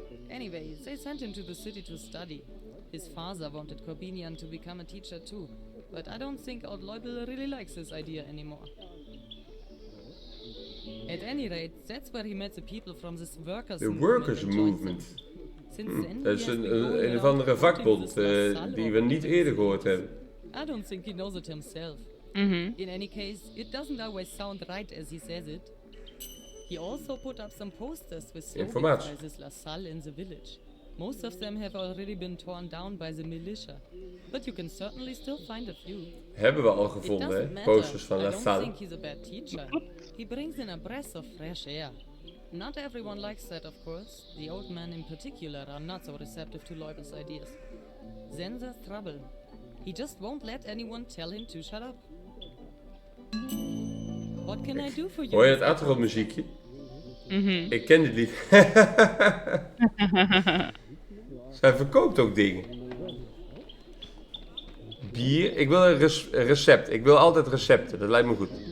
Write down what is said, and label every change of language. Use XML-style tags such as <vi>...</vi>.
<en>Anyway, they sent him to the city to study. His father wanted Corbinian to become a teacher too, but I don't think old Leubel really likes this idea anymore. At any rate, that's where he met the people from this The workers movement.</en> <nl>Dat is een of andere vakbond die we niet eerder gehoord hebben.</nl> <en>I don't think he knows it himself. In any case, it doesn't always sound right as he says it. He also put up some posters with slogans by this LaSalle in the village. Most of them have already been torn down by the militia, but you can certainly still find a few.</en> <nl>Hebben we al gevonden, hè? Posters van LaSalle.</nl> <en>I don't think he's a bad teacher. He brings in a breath of fresh air. Not everyone likes that, of course. The old men in particular are not so receptive to Leubel's ideas. Then there's trouble. He just won't let anyone tell him to shut up. What can I do for you?</en> <nl>Hoor je het achtergrondmuziekje? Ik ken dit lied. Zij verkoopt ook dingen. Bier. Ik wil een recept. Ik wil altijd recepten. Dat lijkt me goed.</nl>